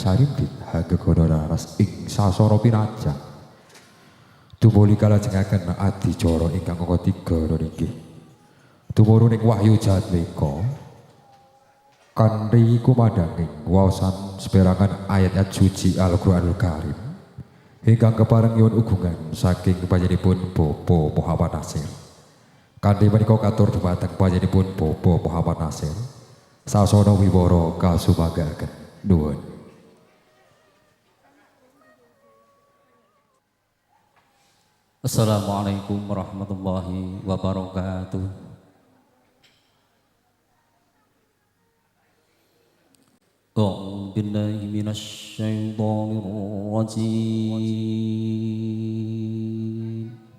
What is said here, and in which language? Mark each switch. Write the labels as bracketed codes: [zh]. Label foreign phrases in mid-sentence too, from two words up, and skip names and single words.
[jv] Sarimpit Hagegono Raras ing sasara pinaja tumuli kalajengaken adicara ingkang angka 3 niki tumurun ing wahyu jatmika kanthi kumandhanging waosan seperangan ayat-ayat suci Al-Qur'anul Karim ingkang kepareng nyuwun ugungan saking panjenenganipun Bapak Muhammad Nasir. Kanthi menika katur dhumateng panjenenganipun Bapak Muhammad Nasir sasana wiwara kasumanggaken nuwun. [ar] السلام عليكم ورحمة الله وبركاته. أعوذ بالله من الشيطان الرجيم.